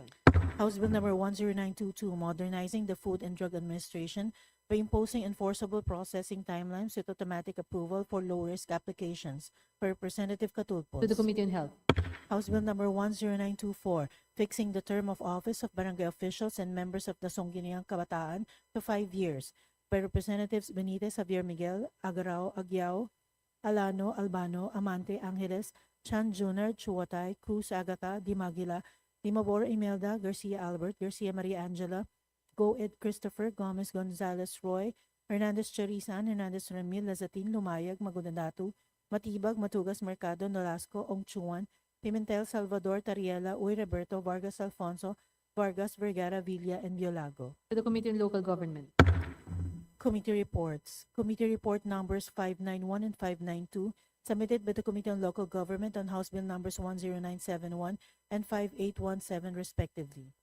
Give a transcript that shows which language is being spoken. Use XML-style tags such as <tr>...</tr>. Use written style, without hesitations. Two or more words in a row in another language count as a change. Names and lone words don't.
<en>House Bill number 10922, modernizing the Food and Drug Administration by imposing enforceable processing timelines with automatic approval for low-risk applications. By Representative Catulpos. To the Committee on Health. House Bill number 10924, fixing the term of office of barangay officials and members of the Sangguniang Kabataan to 5 years. By Representatives Benitez, Javier Miguel, Agarao, Agyao, Alano, Albano, Amante, Angeles, Chan Jr., Chuatay, Cruz, Agata, Dimagila, Dimabor, Imelda, Garcia Albert, Garcia Maria Angela, Go Ed Christopher, Gomez Gonzalez Roy, Hernandez Charisan, Hernandez Ramil, Lazatin, Lumayag, Magudandatu, Matibag, Matugas, Mercado, Nolasco, Ongchuan, Pimentel, Salvador, Tariela, Uy, Roberto, Vargas Alfonso, Vargas, Vergara, Villa, and Biolago. To the Committee on Local Government. Committee reports. Committee report numbers 591 and 592, submitted by the Committee on Local Government on House Bill numbers 10971 and 5817 respectively.</en>